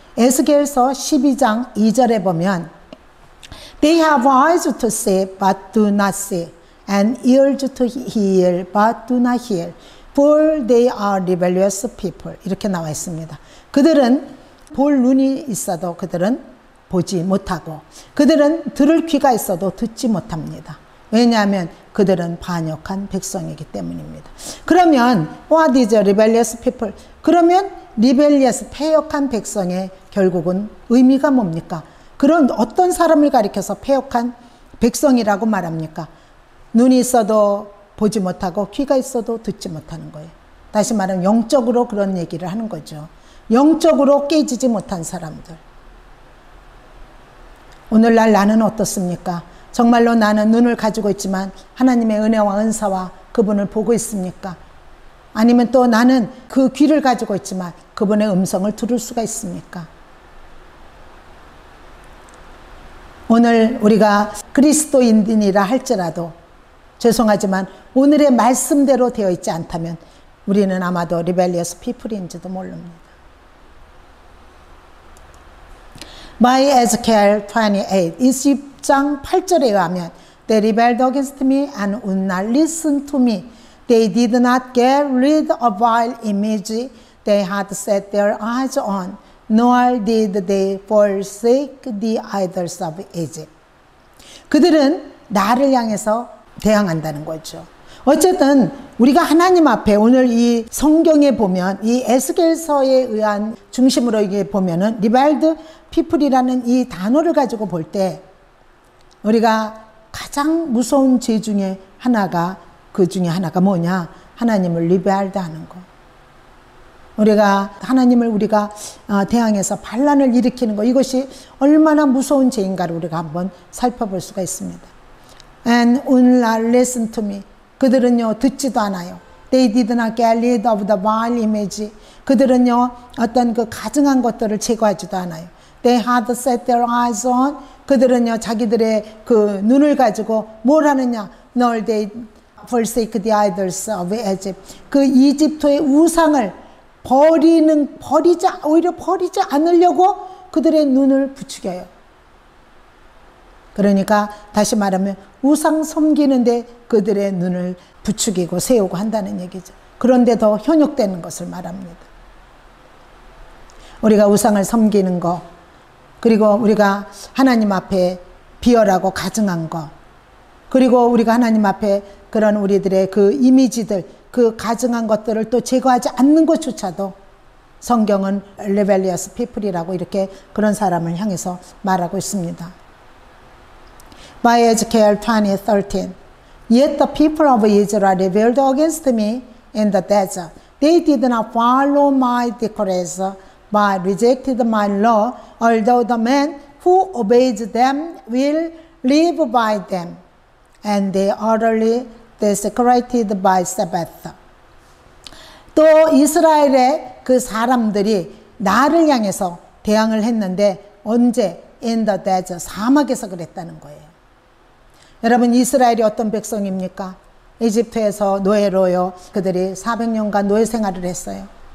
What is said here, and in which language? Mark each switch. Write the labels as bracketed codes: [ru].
[ko] 에스겔서 12장 2절에 보면 [en] They have eyes to see but do not see, and ears to hear but do not hear, for they are rebellious people. [ko] 이렇게 나와 있습니다. 그들은 볼 눈이 있어도 그들은 보지 못하고, 그들은 들을 귀가 있어도 듣지 못합니다. 왜냐하면 그들은 반역한 백성이기 때문입니다. 그러면 [en] what is a rebellious people? [ko] 그러면 rebellious, 패역한 백성의 결국은 의미가 뭡니까? 그런 어떤 사람을 가리켜서 패역한 백성이라고 말합니까? 눈이 있어도 보지 못하고 귀가 있어도 듣지 못하는 거예요. 다시 말하면 영적으로 그런 얘기를 하는 거죠. 영적으로 깨지지 못한 사람들. 오늘날 나는 어떻습니까? 정말로 나는 눈을 가지고 있지만 하나님의 은혜와 은사와 그분을 보고 있습니까? 아니면 또 나는 그 귀를 가지고 있지만 그분의 음성을 들을 수가 있습니까? 오늘 우리가 그리스도인이라 할지라도 죄송하지만 오늘의 말씀대로 되어 있지 않다면 우리는 아마도 rebellious people인지도 모릅니다. [en] By Ezekiel 28, [ko] 20장 8절에 의하면 [en] They rebelled against me and would not listen to me. They did not get rid of vile image they had set their eyes on, nor did they forsake the idols of Egypt. [ko] 그들은 나를 향해서 대항한다는 거죠. 어쨌든 우리가 하나님 앞에 오늘 이 성경에 보면 이 에스겔서에 의한 중심으로 이게 보면은 rebelled people이라는 이 단어를 가지고 볼 때 우리가 가장 무서운 죄 중에 하나가 그 중에 하나가 뭐냐? 하나님을 리베알드 하는 거. 우리가 하나님을 우리가 대항해서 반란을 일으키는 거, 이것이 얼마나 무서운 죄인가를 우리가 한번 살펴볼 수가 있습니다. [en] And would not listen to me. [ko] 그들은요 듣지도 않아요. [en] They did not get rid of the vile image. [ko] 그들은요 어떤 그 가증한 것들을 제거하지도 않아요. [en] They had set their eyes on. [ko] 그들은요 자기들의 그 눈을 가지고 뭘 하느냐? [en] Nor they forsake the idols of Egypt. [ko] 그 이집트의 우상을 오히려 버리지 않으려고 그들의 눈을 부추겨요. 그러니까 다시 말하면 우상 섬기는데 그들의 눈을 부추기고 세우고 한다는 얘기죠. 그런데 더 현혹되는 것을 말합니다. 우리가 우상을 섬기는 거, 그리고 우리가 하나님 앞에 비열하고 가증한 거, 그리고 우리가 하나님 앞에 그런 우리들의 그 이미지들, 그 가증한 것들을 또 제거하지 않는 것조차도 성경은 rebellious people이라고 이렇게 그런 사람을 향해서 말하고 있습니다. [en] By Ezekiel 20:13, Yet the people of Israel rebelled against me in the desert. They did not follow my decrees, but rejected my law, although the man who obeys them will live by them. And they utterly desecrated my Sabbath. [ko] 또 이스라엘의 그 사람들이 나를 향해서 대항을 했는데 언제? [en] In the desert, [ko] 사막에서 그랬다는 거예요. 여러분, 이스라엘이 어떤 백성입니까? 이집트에서 노예로요 그들이 400년간 노예 생활을 했어요.